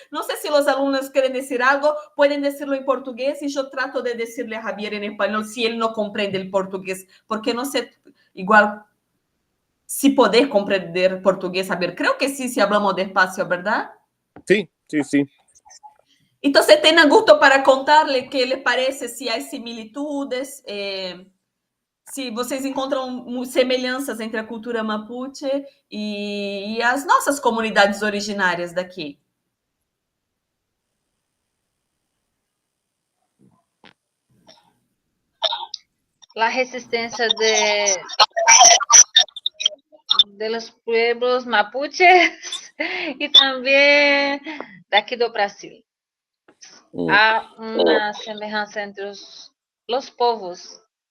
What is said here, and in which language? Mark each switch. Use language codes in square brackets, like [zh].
[es] No sé si los alumnos quieren decir algo, pueden decirlo en portugués y yo trato de decirle a Javier en español si él no comprende el portugués, porque no sé, igual, si podés comprender portugués, Javier. Creo que sí, si hablamos despacio, ¿verdad? Sí, sí, sí. Entonces, tengan gusto para contarle qué les parece, si hay similitudes, [pt] se vocês encontram semelhanças entre a cultura mapuche e as nossas comunidades originárias daqui. [es] La resistencia de los pueblos mapuches y también de aquí [pt] do Brasil. Há uma semelhança entre os povos.